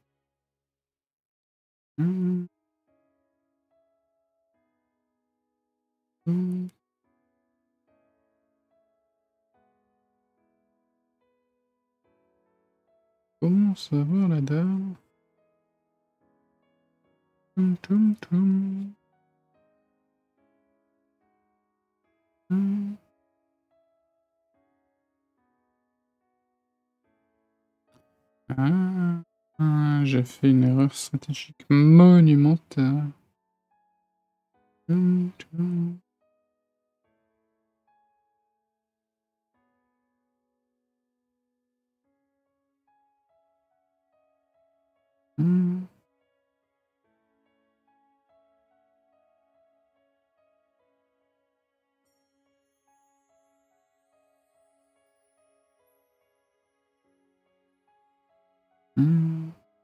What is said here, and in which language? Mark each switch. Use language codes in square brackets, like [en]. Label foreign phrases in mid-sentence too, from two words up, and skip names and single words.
[fr] Hum, hum. Commence à voir la dame. Tum, tum, tum. Hum. J'ai fait une erreur stratégique monumentale. Tum, tum. Hum. Hum.